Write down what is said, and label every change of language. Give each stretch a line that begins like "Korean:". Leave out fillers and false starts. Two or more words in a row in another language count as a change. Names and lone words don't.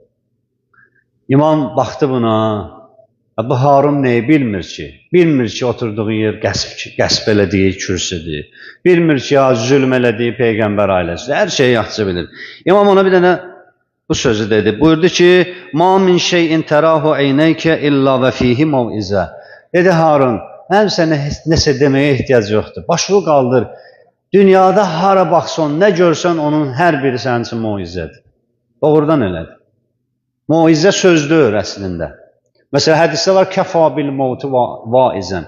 Azerbaijani: İmam baxdı buna, bu Harun neyi bilmir ki? Bilmir ki, oturduğu yer qəsb elədiyi kürsüdür. Bilmir ki, zülm elədiyi Peyğəmbər ailəsi. Hər şeyi yaxşı bilir. İmam ona bir dənə bu sözü dedi. Buyurdu ki,
Arabic: مَا مِنْ شَيْءٍ تَرَاهُ عَيْنَيْكَ إِلَّا وَفِيهِ مَوْئِزَةٌ.
Azerbaijani: Dedi Harun, mənim sənə nəsə deməyə ehtiyac yoxdur. Başını qaldır. Dünyada hara baxsan, nə görsən, onun hər biri sənin üçün moizədir. Doğrudan elədir. Moizə sözdür əslində. Məsələn, hədisdə var,
Arabic: كفى بالموت واعظا.